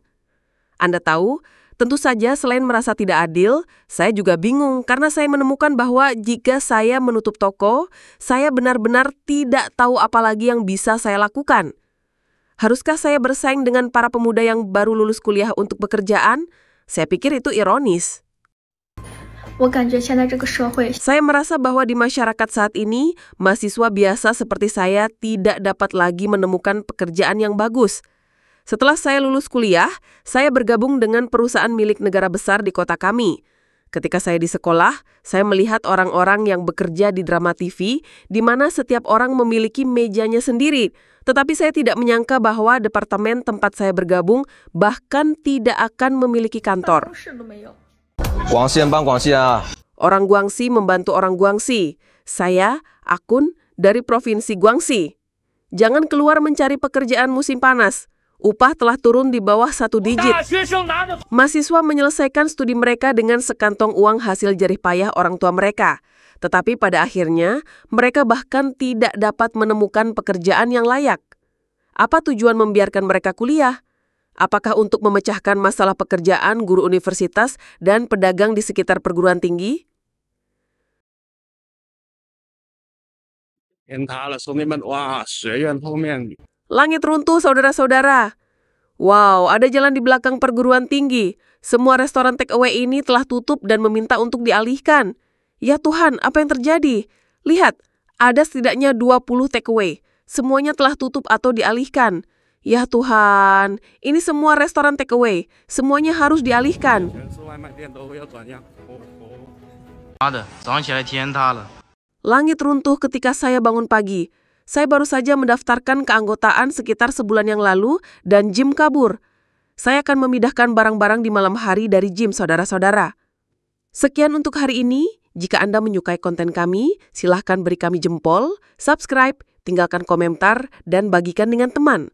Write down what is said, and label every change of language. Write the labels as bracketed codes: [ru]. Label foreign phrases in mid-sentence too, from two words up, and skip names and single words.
[id] Anda tahu, tentu saja selain merasa tidak adil, saya juga bingung karena saya menemukan bahwa jika saya menutup toko, saya benar-benar tidak tahu apa lagi yang bisa saya lakukan. Haruskah saya bersaing dengan para pemuda yang baru lulus kuliah untuk pekerjaan? Saya pikir itu ironis. [zh] 我感觉现在这个社会， [id] Saya merasa bahwa di masyarakat saat ini, mahasiswa biasa seperti saya tidak dapat lagi menemukan pekerjaan yang bagus. Setelah saya lulus kuliah, saya bergabung dengan perusahaan milik negara besar di kota kami. Ketika saya di sekolah, saya melihat orang-orang yang bekerja di drama TV, di mana setiap orang memiliki mejanya sendiri. Tetapi saya tidak menyangka bahwa departemen tempat saya bergabung bahkan tidak akan memiliki kantor. [zh] 室都没有。广西人帮广西人啊。 [id] Orang Guangxi membantu orang Guangxi. Saya, Akun, dari Provinsi Guangxi. Jangan keluar mencari pekerjaan musim panas. Upah telah turun di bawah 1 digit. Mahasiswa menyelesaikan studi mereka dengan sekantong uang hasil jerih payah orang tua mereka. Tetapi pada akhirnya, mereka bahkan tidak dapat menemukan pekerjaan yang layak. Apa tujuan membiarkan mereka kuliah? Apakah untuk memecahkan masalah pekerjaan guru universitas dan pedagang di sekitar perguruan tinggi? [zh] 天塌了，兄弟们！哇，学院后面 [id] Langit runtuh, saudara-saudara. Wow, ada jalan di belakang perguruan tinggi. Semua restoran [en] take away [id] ini telah tutup dan meminta untuk dialihkan. Ya Tuhan, apa yang terjadi? Lihat, ada setidaknya 20 [en] take away. [id] Semuanya telah tutup atau dialihkan. Ya Tuhan, ini semua restoran [en] take away. [id] Semuanya harus dialihkan. [zh] 全是外卖店都要转让。妈的，早上起来天塌了。 [id] Langit runtuh ketika saya bangun pagi. Saya baru saja mendaftarkan keanggotaan sekitar sebulan yang lalu dan gym kabur. Saya akan memindahkan barang-barang di malam hari dari gym, saudara-saudara. Sekian untuk hari ini. Jika Anda menyukai konten kami, silahkan beri kami jempol, subscribe, tinggalkan komentar, dan bagikan dengan teman.